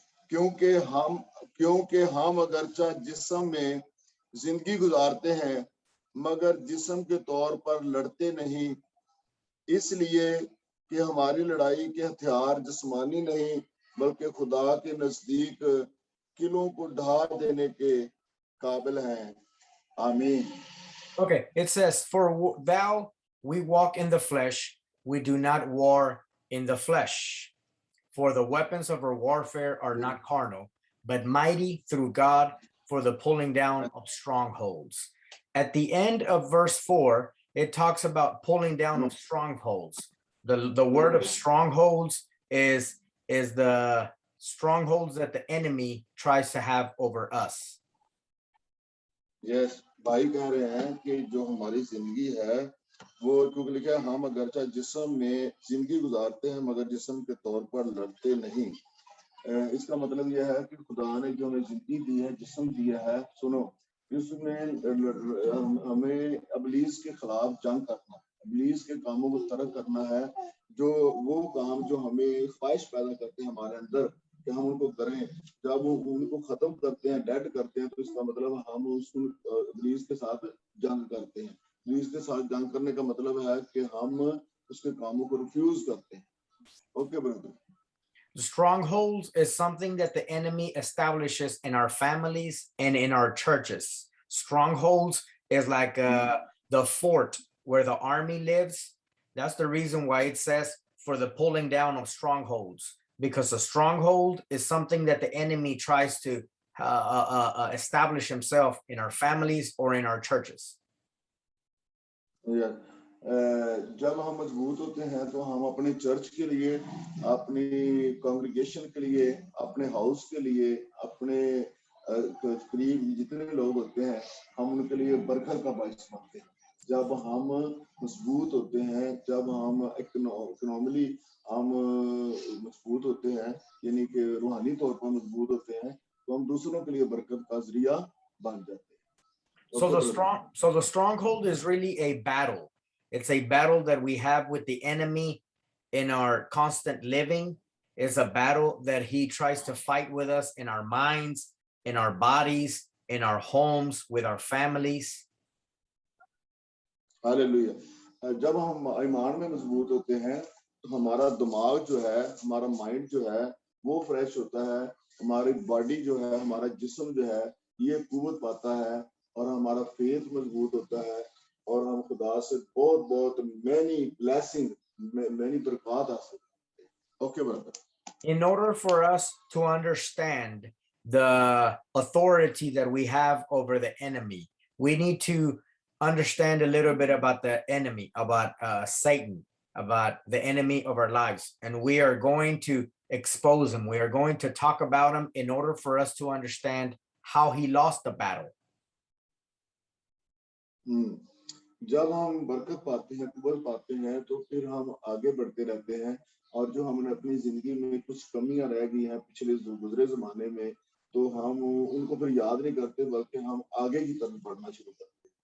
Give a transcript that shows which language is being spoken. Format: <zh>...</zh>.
<hi>क्योंकि हम अगरचा जिस्म में जिंदगी गुजारते हैं मगर जिस्म के तौर पर लड़ते नहीं, इसलिए कि हमारी लड़ाई के हथियार जिस्मानी नहीं बल्कि खुदा के नजदीक किलों को ढा देने के काबिल हैं, आमीन।</hi> <en>Okay, it says, for thou we walk in the flesh, we do not war in the flesh. For the weapons of our warfare are not carnal, but mighty through God for the pulling down of strongholds. At the end of verse 4, it talks about pulling down of strongholds. The word of strongholds is the strongholds that the enemy tries to have over us.</en> <hi>Yes, भाई कह रहे हैं कि जो हमारी जिंदगी है वो क्योंकि लिखा है हम अगरचा जिस्म में जिंदगी गुजारते हैं मगर जिस्म के तौर पर लड़ते नहीं। इसका मतलब यह है कि खुदा ने जो हमें जिंदगी दी है, जिस्म दिया है, सुनो, इसमें हमें अबलीस के खिलाफ जंग करना, अबलीस के कामों को तर्क करना है, जो वो काम जो हमें ख्वाहिश पैदा करते हैं हमारे अंदर कि हम उनको करें, जब वो उनको खत्म करते हैं, डेड करते हैं, तो इसका मतलब हम उस अबलीस के साथ जंग करते हैं। अबलीस के साथ जंग करने का मतलब है कि हम उसके कामों को रिफ्यूज करते हैं।</hi> <en>Okay brother. Strongholds is something that the enemy establishes in our families and in our churches. Strongholds is like the fort where the army lives. That's the reason why it says for the pulling down of strongholds, because a stronghold is something that the enemy tries to establish himself in our families or in our churches. Yeah.</en> <hi>जब हम मजबूत होते हैं तो हम अपने church के लिए, अपनी कांग्रीगेशन के लिए, अपने हाउस के लिए, अपने करीब जितने लोग होते हैं हम उनके लिए बरकत का बाइस बनते हैं। जब हम मजबूत होते हैं, जब हम इकोनॉमिकली हम मजबूत होते हैं, यानी कि रूहानी तौर पर मजबूत होते हैं, तो हम दूसरों के लिए बरकत का जरिया बन जाते हैं।</hi> <en>So the stronghold is really a battle. It's a battle that we have with the enemy in our constant living. It's a battle that he tries to fight with us in our minds, in our bodies, in our homes, with our families.</en> <hi>Hallelujah. जब हम ईमान में मजबूत होते हैं तो हमारा दिमाग जो है, हमारा माइंड जो है वो फ्रेश होता है, हमारी बॉडी जो है, हमारा जिस्म जो है ये कुव्वत पाता है और हमारा फेथ मजबूत होता है और हम खुदा से बहुत बहुत</hi> <en>many blessing, many</en> <hi>बरकत हासिल करते हैं।</hi> <en>Okay, brother. In order for us to understand the authority that we have over the enemy, we need to understand a little bit about the enemy, about Satan, about the enemy of our lives. And we are going to expose him. We are going to talk about him in order for us to understand how he lost the battle.</en> <hi>जब हम बरकत पाते हैं, कुव्वत पाते हैं, तो फिर हम आगे बढ़ते रहते हैं और जो हमने अपनी जिंदगी में कुछ कमियां रह गई हैं पिछले गुजरे जमाने में, तो हम उनको फिर याद नहीं करते बल्कि हम आगे की तरफ बढ़ना शुरू करते हैं।</hi>